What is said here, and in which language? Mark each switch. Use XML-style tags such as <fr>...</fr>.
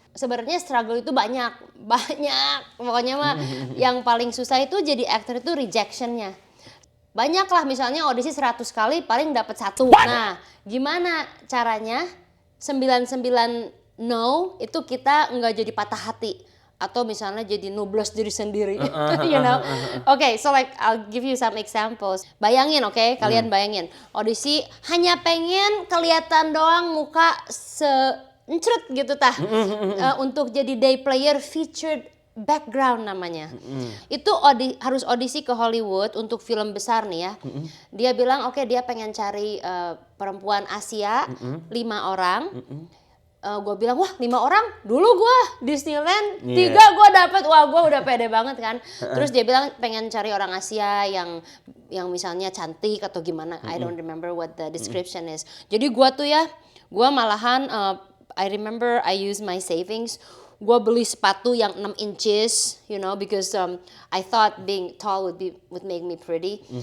<id>Sebenarnya struggle itu banyak. Pokoknya mah yang paling susah itu jadi aktor itu rejectionnya. Banyak lah, misalnya audisi 100 kali paling dapat 1. Nah, gimana caranya? 99 no itu kita nggak jadi patah hati atau misalnya jadi nublos diri sendiri, you know.</id> <en>Okay, so like I'll give you some examples.</en> <id>Bayangin, okay? Kalian bayangin audisi hanya pengen kelihatan doang muka seencret gitu tah, untuk jadi day player featured background namanya. Itu harus audisi ke Hollywood untuk film besar nih ya. Dia bilang oke, dia pengen cari perempuan Asia 5 orang. Gue bilang wah 5 orang dulu gue Disneyland 3 gue dapet, wah gue udah pede banget kan. Terus dia bilang pengen cari orang Asia yang misalnya cantik atau gimana.</id> <en>I don't remember what the description is.</en> <id>Jadi gue malahan</id> <en>I remember I use my savings.</en> <id>Gue beli sepatu yang</id> <en>6 inches, you know, because I thought being tall would make me pretty.</en>